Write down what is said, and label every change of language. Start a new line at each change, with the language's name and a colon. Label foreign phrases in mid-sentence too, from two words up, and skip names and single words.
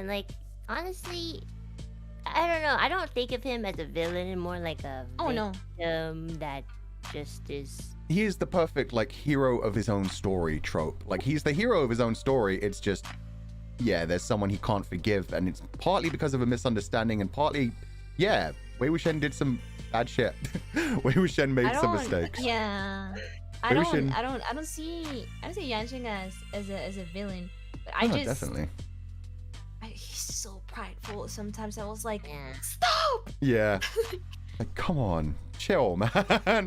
English: Like, honestly, I don't know. I don't think of him as a villain and more like a Oh no. victim that just is. He is the perfect like hero of his own story trope. Like he's the hero of his own story. It's just, yeah, there's someone he can't forgive, and it's partly because of a misunderstanding, and partly, yeah, Wei Wuxian did some bad shit. Wei Wuxian made some mistakes. Yeah. Wei Wuxian- I don't see Yan Sheng as a villain, but I Oh, just definitely. he's so prideful. Sometimes I was like, Yeah. stop. Yeah. Like, come on, chill, man.